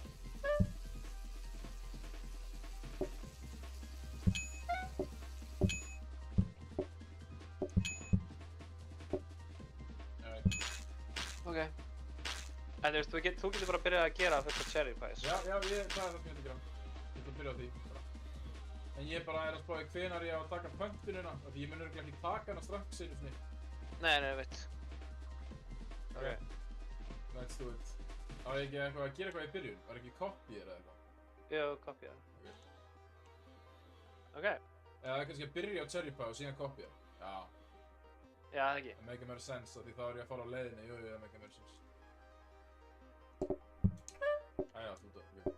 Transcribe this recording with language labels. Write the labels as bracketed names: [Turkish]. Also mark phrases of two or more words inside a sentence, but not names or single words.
[Icelandic] Ok. En þú veist, þú getur bara byrjað að gera þetta [English] cherry pies. [Icelandic] Já, það er það sem ég ætla að gera. Ég ætla að byrja á því, bara. En ég bara er að spá í hvenær ég á að taka punktunina, af því ég mun örugglega ekki taka hana strax einu sinni. Nei, veit. [English] Ok. Let's do it. [Icelandic] Á ég ekki eitthvað að gera eitthvað í byrjun? Var ekki copy eða eitthvað? Jú, copya. Ok. Eða kannski að byrja á [English] cherry pie [Icelandic] og síðan copy. Já. Já, það ekki. Það make meira sense, af því þá er ég að fara á leiðinni. Jú, það make meira sense. Æja, þú ok.